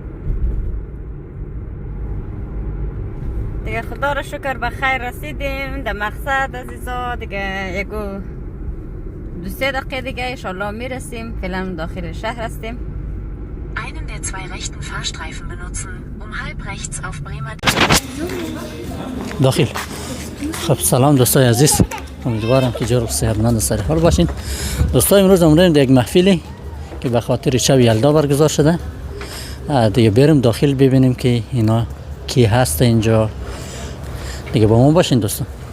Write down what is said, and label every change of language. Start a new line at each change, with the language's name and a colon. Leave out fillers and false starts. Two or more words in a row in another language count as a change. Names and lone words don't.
Persian: دیگه خدا را شکر به خیر رسیدیم در مقصد عزیزا. دیگه یکو 2-3 دقیقه دیگه
Arabic: انشالله
Persian: میرسیم. فعلا داخل شهر هستیم.
German: Einen der zwei rechten Fahrstreifen benutzen, um halb rechts auf Bremer Damm.
Persian: داخل. خب سلام دوستای عزیز، امیدوارم که جور و صحتمند و سر حال باشین. دوستای امروز اومدیم در یک محفلی که به خاطر شب یلدا برگزار شده. دیگه بریم داخل ببینیم که اینا کی هست اینجا. دیگه با ما باشین دوستان.